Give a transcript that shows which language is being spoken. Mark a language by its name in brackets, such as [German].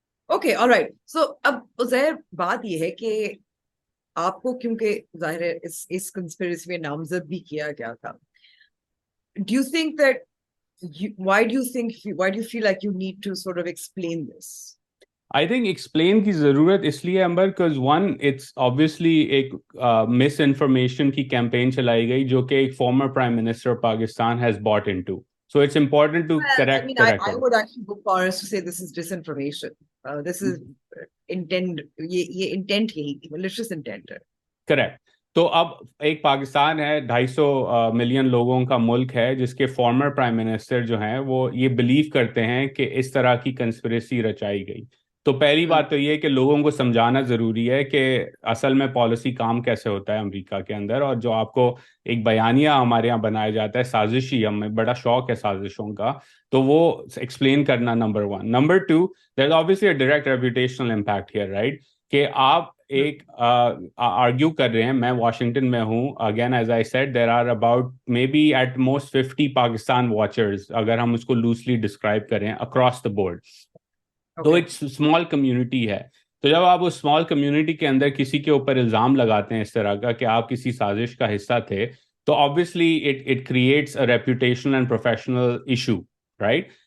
[Urdu] Okay all right, سو اب عزیر بات یہ ہے کہ آپ کو کیونکہ ظاہر ہے اس کنسپیریسی میں نامزد بھی کیا گیا تھا, [English] do you think that why do you feel like you need to sort of explain this? [Urdu] I think explain کی ضرورت اس لیے امبر [English] because one it's obviously [Urdu] ایک مس انفارمیشن کی کیمپین چلائی گئی جو کہ ایک former prime minister Pakistan has bought into, [English] So it's important to correct. I would actually go far as to say this is disinformation. This is intent, [Urdu] یہ intent یہی تھی, [English] malicious intent ہے. Correct. [Urdu] تو اب ایک پاکستان ہے 250 ملین لوگوں کا ملک ہے جس کے فارمر پرائم منسٹر جو ہیں وہ یہ بلیو کرتے ہیں کہ اس طرح کی کنسپریسی رچائی گئی. تو پہلی بات تو یہ ہے کہ لوگوں کو سمجھانا ضروری ہے کہ اصل میں پالیسی کام کیسے ہوتا ہے امریکہ کے اندر, اور جو آپ کو ایک بیانیہ ہمارے یہاں بنایا جاتا ہے سازشی, ہمیں بڑا شوق ہے سازشوں کا, تو وہ ایکسپلین کرنا number 1. [English] Number 2, there is obviously a direct reputational impact here, right? [Urdu] کہ آپ ایک آرگیو کر رہے ہیں, میں واشنگٹن میں ہوں, [English] again as I said there are about may be at most 50 Pakistan watchers, [Urdu] اگر ہم اس کو لوسلی ڈسکرائب کریں اکراس دا بورڈ. تو ایک اسمال کمیونٹی ہے. تو جب آپ اس اسمال کمیونٹی کے اندر کسی کے اوپر الزام لگاتے ہیں اس طرح کا کہ آپ کسی سازش کا حصہ تھے, تو [English] obviously it creates a reputational and professional issue, right?